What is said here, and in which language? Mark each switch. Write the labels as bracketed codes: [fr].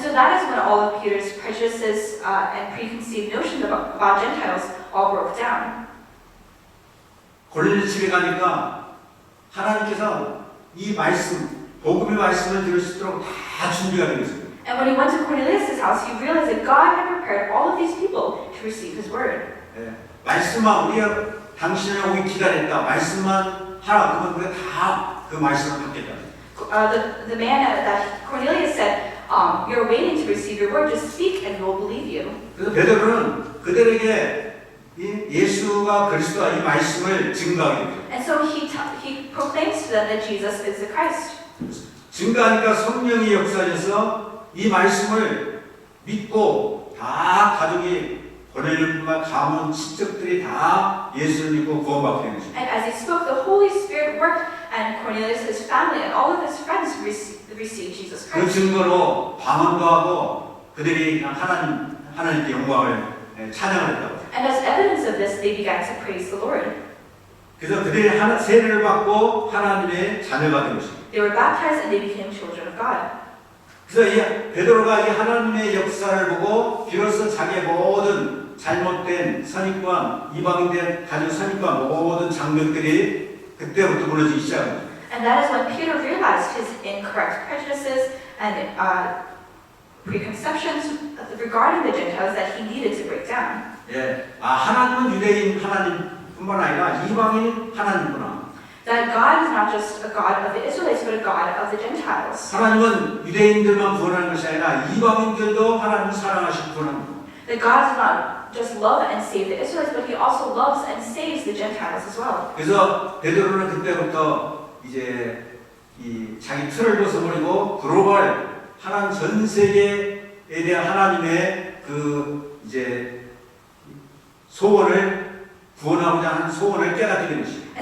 [en] And so that is when all of Peter's prejudices and preconceived notions about Gentiles all broke down. [ko] 골로새 집에 가니까 하나님께서 이 말씀, 복음의 말씀을 들을 수 있도록 다 준비가 된 것입니다. [en] And when he went to Cornelius' house, he realized that God had prepared all of these people to receive his word. [ko] 말씀만 우리가 당신을 오기 기다렸다. 말씀만 하라. 그러면 우리가 다 그 말씀을 받겠다. [en] The man that Cornelius said, "You're waiting to receive your word. Just speak, and we will believe you." [ko] 그래서 베드로는 그들에게 이 예수가 그리스도와 이 말씀을 증거하게 됩니다. [en] And so he proclaims to them that Jesus is the Christ. [ko] 증거하니까 성령이 역사해서 이 말씀을 믿고 다 가족이 고넬료뿐만 가문 친척들이 다 예수를 믿고 구원받게 된 것입니다. [en] And as he spoke, the Holy Spirit worked, and Cornelius, his family, and all of his friends received Jesus 그 Christ. [ko] 증거로 방언도 하고 그들이 하나님께 영광을 찬양을 했다고. [en] And as evidence of this, they began to praise the Lord. [ko] 그래서 그들이 세례를 받고 하나님의 자녀가 된 것입니다. [en] They were baptized, and they became children of God. [ko] 그래서 이 베드로가 이 하나님의 역사를 보고 비로소 자기의 모든 잘못된 선입관, 이방인된 가진 선입관 모든 장벽들이 그때부터 무너지기 시작합니다. [en] And that is when Peter realized his incorrect prejudices and preconceptions regarding the Gentiles that he needed to break down. [ko] 하나님은 유대인 하나님뿐만 아니라 이방인 하나님구나. [en] That God is not just a God of the Israelites, but a God of the Gentiles. [ko] 하나님은 유대인들만 구원하는 것이 아니라 이방인들도 하나님 사랑하시고 구원합니다. [en] That God does not just love and save the Israelites, but He also loves and saves the Gentiles as well. [ko] 그래서 베드로는 그때부터 이제 이 자기 틀을 벗어버리고 글로벌 하나님 전 세계에 대한 하나님의 그 이제 소원을 구원하고자 하는 소원을 깨닫게 된 것입니다.